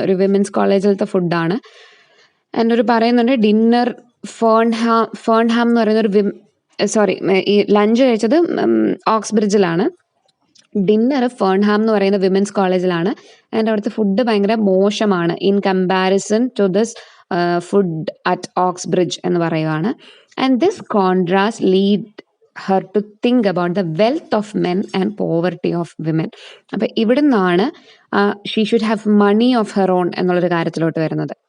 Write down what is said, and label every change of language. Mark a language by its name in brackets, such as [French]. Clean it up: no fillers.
[Malayalam] ഒരു വിമൻസ് കോളേജിലത്തെ ഫുഡാണ്. ആൻഡ് ഒരു പറയുന്നുണ്ട് ഡിന്നർ ഫേൺഹാം എന്ന് പറയുന്ന ഈ ലഞ്ച് കഴിച്ചത് ഓക്സ്ബ്രിഡ്ജിലാണ്. ഡിന്നർ ഫേൺഹാം എന്ന് പറയുന്ന വിമൻസ് കോളേജിലാണ്. ആൻഡ് അവിടുത്തെ ഫുഡ് ഭയങ്കര മോശമാണ് [English] in comparison to this food at Oxbridge [Malayalam] എന്ന് പറയുവാണ്. [English] And this contrast lead her to think about the wealth of men and poverty of women. [Malayalam] അപ്പൊ ഇവിടുന്നാണ് [English] she should have money of her own [Malayalam] എന്നുള്ളൊരു കാര്യത്തിലോട്ട് വരുന്നത്.